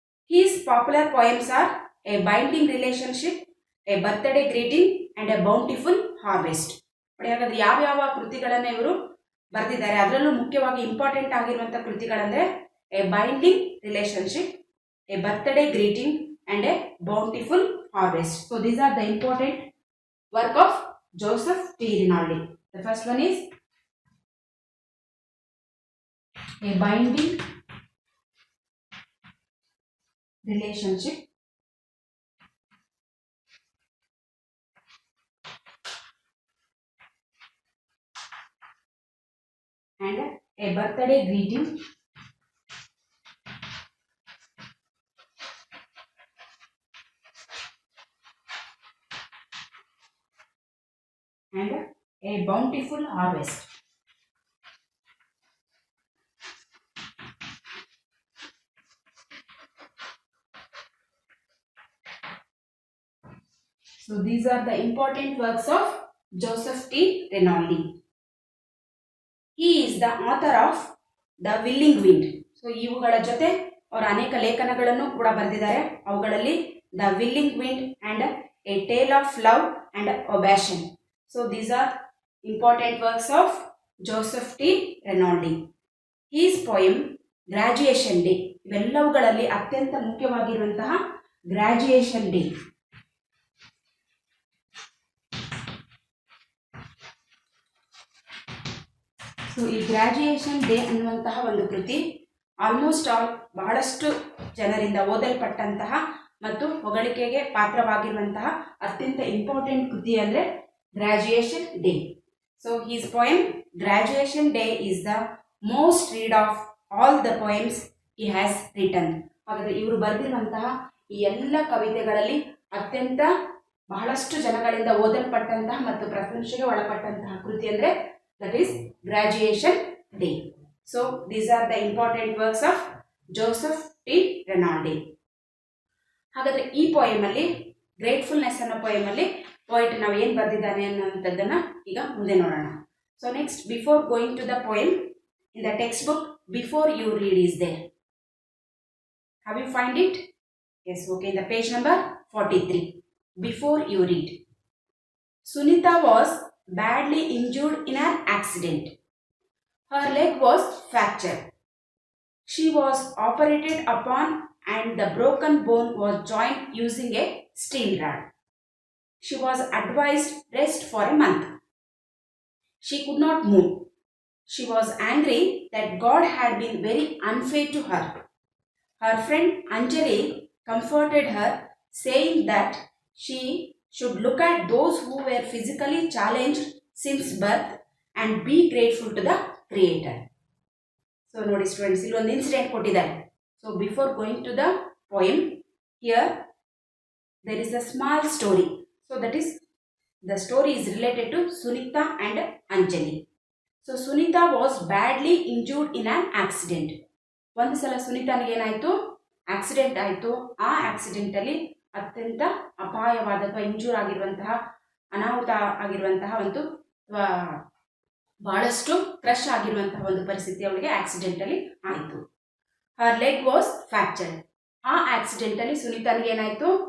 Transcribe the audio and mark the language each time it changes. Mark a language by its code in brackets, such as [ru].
[en] His popular poems are a binding relationship, a birthday greeting and a bountiful harvest. [kn] ಹಾಗಾದ್ರೆ ಯಾವ್ಯಾವ ಕೃತಿಗಳನ್ನು ಇವರು ಬರೆದಿದ್ದಾರೆ, ಅದರಲ್ಲೂ ಮುಖ್ಯವಾಗಿ ಇಂಪಾರ್ಟೆಂಟ್ ಆಗಿರುವಂಥ ಕೃತಿಗಳಂದರೆ A binding relationship, A birthday greeting and A ಬೌಂಟಿಫುಲ್ harvest. [en] So these are the important work of Joseph T. Rinaldi. The first one is a binding relationship, and a birthday greeting and a bountiful harvest. So these are the important works of Joseph T. Rinaldi. He is the author of The Willing Wind. [kn] So ಇವುಗಳ ಜೊತೆ ಅವರು ಅನೇಕ ಲೇಖನಗಳನ್ನು ಕೂಡ ಬರೆದಿದ್ದಾರೆ. ಅವುಗಳಲ್ಲಿ The Willing Wind and A Tale of Love and Obsession. [en] So these are important works of Joseph T. Rinaldi. His poem [kn] Graduation Day, ಇವೆಲ್ಲವುಗಳಲ್ಲಿ ಅತ್ಯಂತ ಮುಖ್ಯವಾಗಿರುವಂತಹ graduation day. So ಈ ಗ್ರಾಜುಯೇಷನ್ ಡೇ ಅನ್ನುವಂತಹ ಒಂದು ಕೃತಿ ಆಲ್ಮೋಸ್ಟ್ ಆಲ್ ಬಹಳಷ್ಟು ಜನರಿಂದ ಓದಲ್ಪಟ್ಟಂತಹ ಮತ್ತು ಹೊಗಳಿಕೆಗೆ ಪಾತ್ರವಾಗಿರುವಂತಹ ಅತ್ಯಂತ ಇಂಪಾರ್ಟೆಂಟ್ ಕೃತಿ ಅಂದರೆ graduation day. [en] So his poem graduation day is the most read of all the poems he has written. [kn] ಹಾಗಾದರೆ ಇವರು ಬರೆದಿರುವಂತಹ ಈ ಎಲ್ಲ ಕವಿತೆಗಳಲ್ಲಿ ಅತ್ಯಂತ ಬಹಳಷ್ಟು ಜನಗಳಿಂದ ಓದಲ್ಪಟ್ಟಂತಹ ಮತ್ತು ಪ್ರಶಂಸೆಗೆ ಒಳಪಟ್ಟಂತಹ ಕೃತಿ ಅಂದರೆ [en] that is [kn] Graduation Day. [en] So these are the important works of Joseph T. Rinaldi. [kn] ಹಾಗಾದರೆ ಈ ಪೋಯಮಲ್ಲಿ ಗ್ರೇಟ್ಫುಲ್ನೆಸ್ ಅನ್ನೋ ಪೋಯಮಲ್ಲಿ ಪೋಯಿಟ್ ನಾವು ಏನು ಬರೆದಿದ್ದಾನೆ ಅನ್ನೋಂಥದ್ದನ್ನು ಈಗ ಮುಂದೆ ನೋಡೋಣ. [en] So next, before going to the poem, in the text book before you read is there. Have you find it? Yes, okay. In the page number 43, before you read. Sunita was badly injured in an accident. Her leg was fractured. She was operated upon and the broken bone was joined using a steel rod. She was advised rest for a month. She could not move. She was angry that God had been very unfair to her. Her friend Anjali comforted her, saying that she should look at those who were physically challenged since birth and be grateful to the Creator. So [kn] ನೋಡಿ students, ಇಲ್ಲಿ ಒಂದು incident ಕೊಟ್ಟಿದ್ದಾರೆ. [en] So before going to the poem, here there is a small story. So that is, the story is related to Sunita and Anjali. So Sunita was badly injured in an accident. [kn] ಒಂದು ಸಲ ಸುನೀತಾನಿಗೆ ಏನಾಯಿತು? Accident ಆಯಿತು. ಆ ಆಕ್ಸಿಡೆಂಟಲ್ಲಿ ಅತ್ಯಂತ ಅಪಾಯವಾದ ಅಥವಾ injure ಆಗಿರುವಂತಹ, ಅನಾಹುತ ಆಗಿರುವಂತಹ ಒಂದು ಬಹಳಷ್ಟು ಕ್ರಶ್ ಆಗಿರುವಂತಹ ಒಂದು ಪರಿಸ್ಥಿತಿ ಅವಳಿಗೆ ಆಕ್ಸಿಡೆಂಟಲ್ಲಿ ಆಯಿತು. [en] Her leg was fractured. [kn] ಆ ಆಕ್ಸಿಡೆಂಟಲ್ಲಿ ಸುನೀತಾನಿಗೆ ಏನಾಯಿತು?